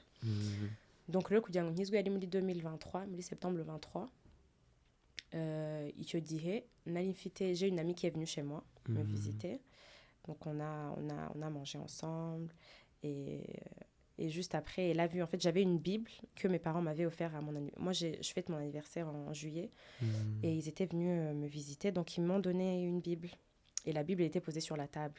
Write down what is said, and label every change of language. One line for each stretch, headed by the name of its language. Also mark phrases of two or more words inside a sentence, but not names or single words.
Kinyarwanda: Donc rero kugira ngo nkizwe yari muri 2023, muri septembre 23. Icyo gihe nari mfite,
French: j'ai une amie qui est venue chez moi me visiter. Donc on a mangé ensemble et juste après, elle a vu, en fait, j'avais une Bible que mes parents m'avaient offert à mon anniversaire. Moi, je fête mon anniversaire en juillet et ils étaient venus me visiter. Donc, ils m'ont donné une Bible et la Bible était posée sur la table.